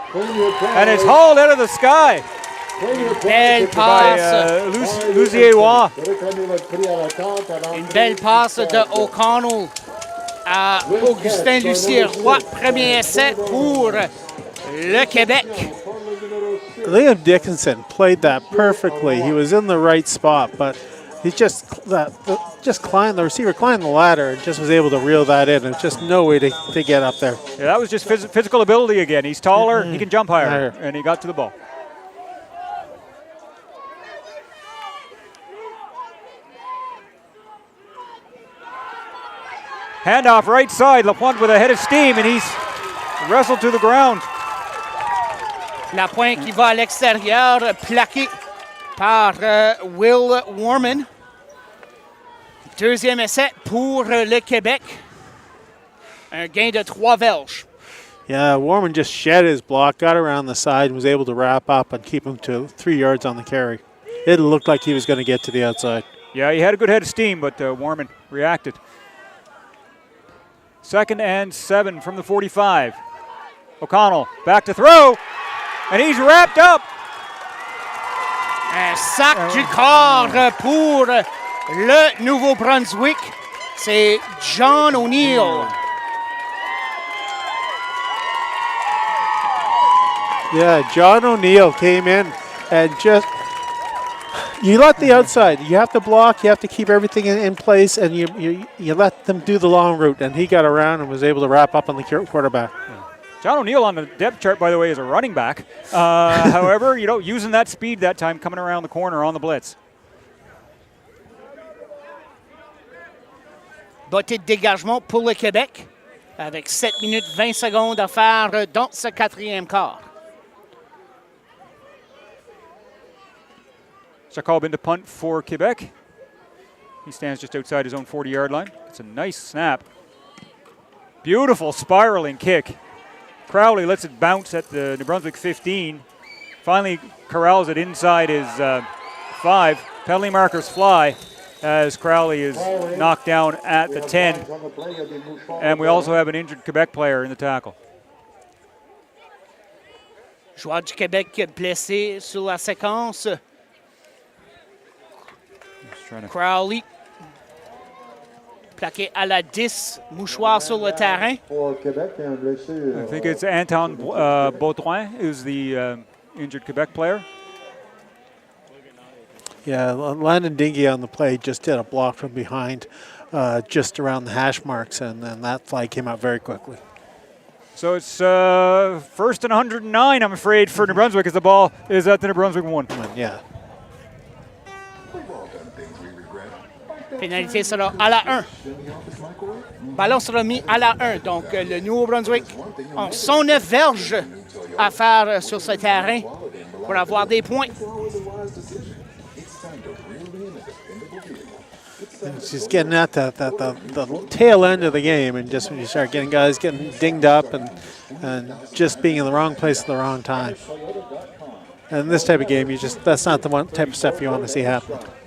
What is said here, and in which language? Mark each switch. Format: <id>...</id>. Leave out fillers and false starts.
<en>And it's hauled out of the sky</en> <fr>Belle</fr> <en>by</en> <fr>passe. Lusierois. Une belle passe de O'Connell à Augustin Lucierois. Premier essai pour le Québec.</fr> <en>Liam Dickinson played that perfectly. He was in the right spot, but he just climbed, the receiver climbed the ladder and just was able to reel that in. There's just no way to get up there. Yeah, that was just physical ability again. He's taller, he can jump higher, and he got to the ball. Handoff right side, Lapointe with a head of steam, and he's wrestled to the ground.</en> <fr>La pointe qui va à l'extérieur, plaquée par Will Warman. Deuxième essai pour le Québec. Un gain de 3 verges.</fr> <en>Yeah, Warman just shed his block, got around the side, and was able to wrap up and keep him to 3 yards on the carry. It looked like he was going to get to the outside. Yeah, he had a good head of steam, but Warman reacted. 2nd and 7 from the 45. O'Connell back to throw, and he's wrapped up.</en> <fr>Un sac du corps pour le Nouveau-Brunswick. C'est John O'Neill.</fr> <en>Yeah, John O'Neill came in and just, you let the outside, you have to block, you have to keep everything in place, and you let them do the long route, and he got around and was able to wrap up on the quarterback. John O'Neill on the depth chart, by the way, is a running back. However, using that speed that time, coming around the corner on the blitz.</en> <fr>Bottée de dégagement pour le Québec, avec 7 minutes 20 secondes à faire dans ce 4e quart.</fr> <en>Sackville been to punt for Quebec. He stands just outside his own 40-yard line. It's a nice snap. Beautiful spiraling kick. Crowley lets it bounce at the New Brunswick 15. Finally corrals it inside his 5. Penalty markers fly as Crowley is knocked down at the 10. And we also have an injured Quebec player in the tackle.</en> <fr>Joueur du Québec blessé sur la séquence. Crowley, plaqué à la 10, mouchoir sur le terrain.</fr> <en>I think it's Anton Baudouin who's the injured Quebec player. Yeah, Landon Dingy on the play just did a block from behind just around the hash marks, and then that flag came out very quickly. So it's 1st and 109, I'm afraid, for New Brunswick as the ball is at the New Brunswick 1. Yeah.</en> <fr>Pénalité sera à la 1. Ballon sera mis à la 1. Donc, le Nouveau-Brunswick ont 109 verges à faire sur ce terrain pour avoir des points.</fr> <en>She's getting at the tail end of the game, and just when you start getting guys getting dinged up and just being in the wrong place at the wrong time. And this type of game, that's not the one type of stuff you want to see happen.</en>